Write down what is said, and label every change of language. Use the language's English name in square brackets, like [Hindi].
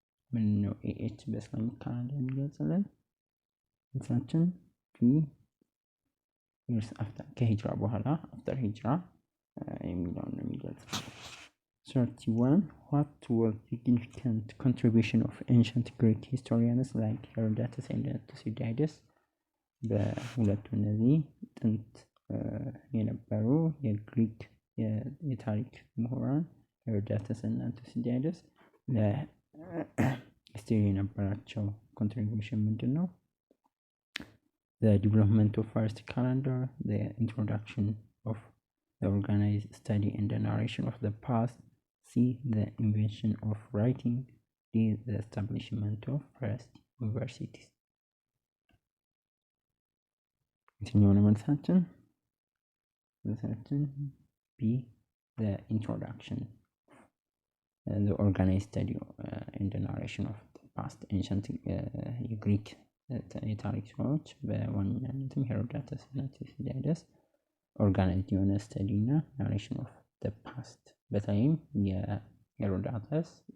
[Amharic] ምን ነው AH በእስላሚክ ካላንደር የሚገልጽልን? መልሳችን [English] 2 years after [Amharic] ከሂጅራ በኋላ [English] after [Amharic] ሂጅራ የሚለውን ነው የሚገልጸው። [English] 31 what was the significant contribution of ancient Greek historians like Herodotus and Thucydides? [Amharic] በሁለቱ እነዚህ ጥንት የነበሩ የግሪክ የታሪክ ምሁራን ሄሮዳተስ እና ቱሲዲደስ ለሂስትሪ የነበራቸው ኮንትሪቢዩሽን ምንድን ነው? [English] The development of first calendar, the introduction of the organized study and the narration of the past, C. the invention of writing, D. the establishment of first universities. [Amharic] የትኛው ነው መልሳችን? መልሳችን B. [English] the introduction, the organized study and the narration of the past. [Amharic] ancient የግሪክ የታሪክ ሰዎች በዋነኛነትም ሄሮዳተስ እና ቱሲዲደስ ኦርጋናይዝድ የሆነ ስተዲ እና ናሬሽን ኦፍ ደ ፓስት። በተለይም የሄሮዳተስ